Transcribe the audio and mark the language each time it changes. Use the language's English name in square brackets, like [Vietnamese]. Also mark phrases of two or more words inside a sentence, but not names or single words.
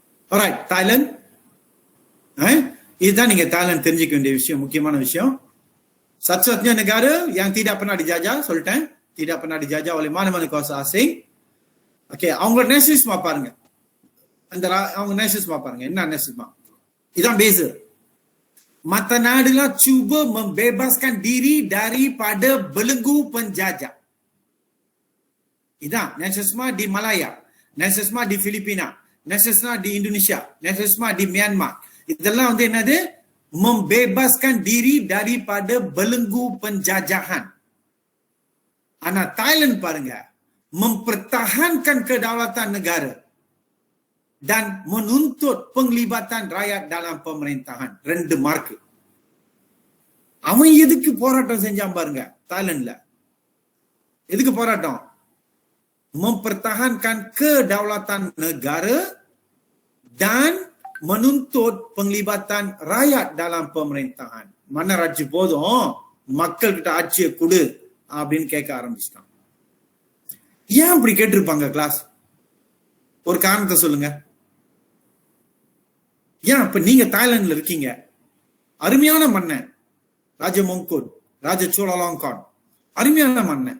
[English] Alright, Thailand. [Tamil] இதுதான் நீங்க தாய்லாந்து தெரிஞ்சுக்க வேண்டிய விஷயம், முக்கியமான விஷயம். [Malay] Satu-satunya negara yang tidak pernah dijajah, சொல்லிட்டேன். Tidak pernah dijajah oleh mana-mana kuasa asing. [Tamil] Okay, அவங்களோட நேஷனலிசமா பாருங்க. அவங்க நேஷனலிசமா பாருங்க. என்ன நேஷனலிசமா? இதான் beza. [Malay] Mata nadulah cuba membebaskan diri daripada belenggu penjajah. Idah nasionalisme di Malaya, nasionalisme di Filipina, nasionalisme di Indonesia, nasionalisme di Myanmar. [Tamil] இதெல்லாம் வந்து என்னது? [Malay] Membebaskan diri daripada belenggu penjajahan. Ana Thailand பாருங்க, mempertahankan kedaulatan negara dan menuntut penglibatan rakyat dalam pemerintahan. [Tamil] ரெண்டு மார்க். அவன் எதுக்கு போராட்டம் செஞ்சான் பாருங்க தாய்லாந்துல? எதுக்கு போராட்டம்? [Malay] Mempertahankan kedaulatan negara dan menuntut penglibatan rakyat dalam pemerintahan. [Tamil] Mana ராஜ்ஜி போதும், மக்கள் கிட்ட ஆட்சியை கொடு அப்படின்னு கேட்க ஆரம்பிச்சிட்டான். ஏன் அப்படி கேட்டிருப்பாங்க கிளாஸ்? ஒரு காரணத்தை சொல்லுங்க. ஏன் இப்ப நீங்க தாய்லாந்துல இருக்கீங்க, அருமையான மன்னன் ராஜமொங்கோட், ராஜ சோழலாங்கான், அருமையான மன்னன்.